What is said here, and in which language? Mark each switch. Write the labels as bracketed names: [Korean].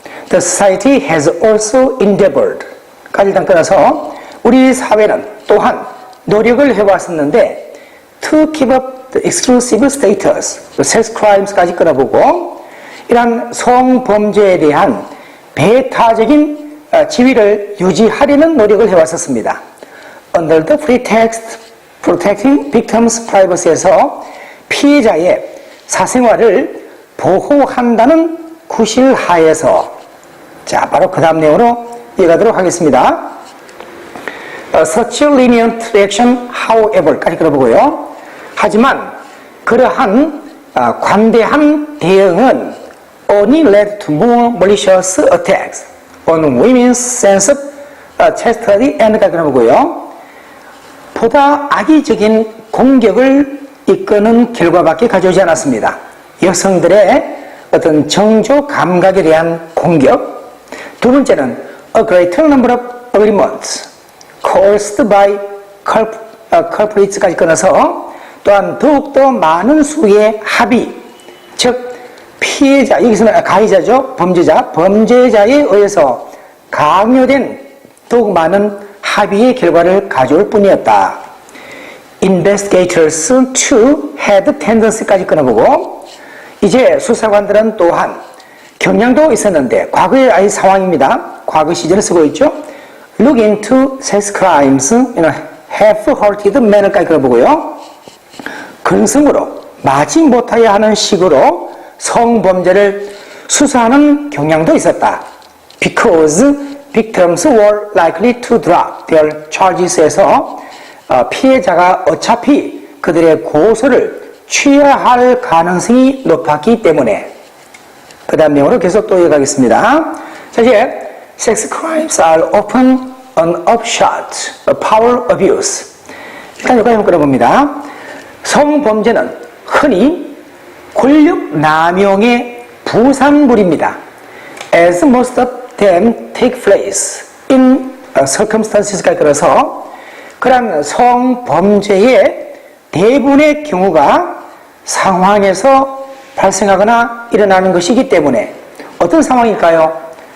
[English] The society has also endeavored [Korean] 까지 일단 끊어서 우리 사회는 또한 노력을 해왔었는데 [English] to keep up the exclusive status, sex crimes [Korean] 까지 끊어보고 이러한 성범죄에 대한 배타적인 지위를 유지하려는 노력을 해왔었습니다. [English] Under the pretext protecting victims' privacy [Korean] 에서 피해자의 사생활을 보호한다는 구실하에서 자, 바로 그 다음 내용으로 이어가도록 하겠습니다. [English] Such a lenient reaction, however [Korean] 까지 끌어보고요. 하지만 그러한 관대한 대응은 [English] only led to more malicious attacks on women's sense of chastity and [Korean] 까지 끌어보고요. 보다 악의적인 공격을 이끄는 결과밖에 가져오지 않았습니다. 여성들의 어떤 정조 감각에 대한 공격. 두 번째는 [English] a greater number of agreements caused by culprits [Korean] 까지 끊어서 또한 더욱더 많은 수의 합의, 즉 피해자, 여기서는 가해자죠. 범죄자에 의해서 강요된 더욱 많은 합의의 결과를 가져올 뿐이었다. [English] Investigators too had tendency [Korean] 까지 끊어보고 이제 수사관들은 또한 경향도 있었는데 과거의 아이 상황입니다. 과거 시제를 쓰고 있죠. [English] Look into sex crimes in a half-hearted manner [Korean] 까지 끊어보고요. 근성으로 마지 못하여 하는 식으로 성범죄를 수사하는 경향도 있었다. [English] Because victims were likely to drop their charges [Korean] 에서 피해자가 어차피 그들의 고소를 취하할 가능성이 높았기 때문에 그 다음 내용으로 계속 또 이어가겠습니다. [English] 자, 이제 sex crimes are often an upshot of power abuse. [Korean] 일단 여기까지 한번 끌어봅니다. 성범죄는 흔히 권력 남용의 부산물입니다. [English] As most of them take place in circumstances [Korean] 까지 끌어서 그런 성범죄의 대부분의 경우가 상황에서 발생하거나 일어나는 것이기 때문에 어떤 상황일까요?